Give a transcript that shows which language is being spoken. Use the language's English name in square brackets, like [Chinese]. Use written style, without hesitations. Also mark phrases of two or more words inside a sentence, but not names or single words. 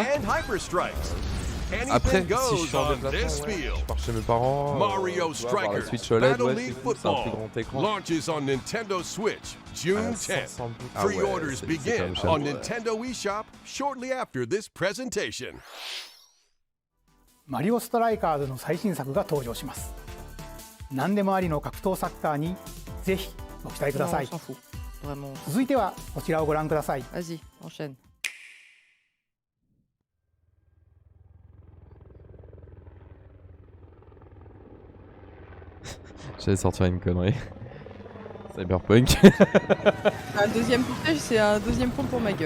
[English] and hyper strikes. [French] Après, [English] Anything [French] si je [English] goes [French] suis en [English] on [French] déplacement, [English] this [French] ouais, [English] field. [French] je pars chez mes parents. [English] Mario [French] tu vois, voir [English] Strikers [French] la Switch OLED, [English] Battle [French] ouais, [English] League [French] c'est cool, c'est un plus [English] Football [French] grand écran. [English] launches on Nintendo Switch June 10th. [French] 500 bucks. Ah [English] Pre-orders [French] ouais, c'est quand [English] begin [French] même cher. [English] on Nintendo eShop shortly after this presentation. [Japanese] マリオストライカーズの最新作が登場します。何でもありの格闘サッカーにぜひご期待くだ [French] Non, [Japanese] さ [French] on [Japanese] い。 [French] s'en fout. Vraiment. [Japanese] 続いてはこちらをご覧ください。 [French] Vas-y, enchaîne. J'allais sortir une connerie. Cyberpunk. Un deuxième portage, c'est un deuxième point pour ma gueule.